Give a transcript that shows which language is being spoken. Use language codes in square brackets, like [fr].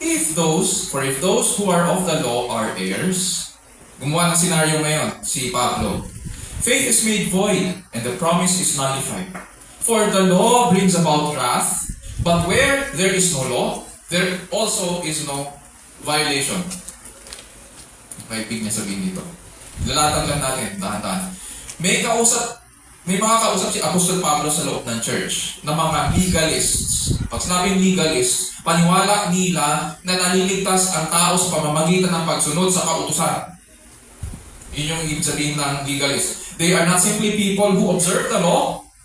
[en] If those who are of the law are heirs, [tl] gumawa ng senaryo ngayon, [en] si Pablo. Faith is made void and the promise is nullified. For the law brings about wrath, but where there is no law, there also is no violation. [tl] Maipig niya sabihin dito. Lalatan lang natin, dahan-dahan. May mga kausap si Apostol Pablo sa loob ng church na mga legalists. Pag sinabing legalist, paniwala nila na naliligtas ang tao sa pamamagitan ng pagsunod sa kautusan. Yun yung ibig sabihin ng legalist. [en] They are not simply people who observe the law.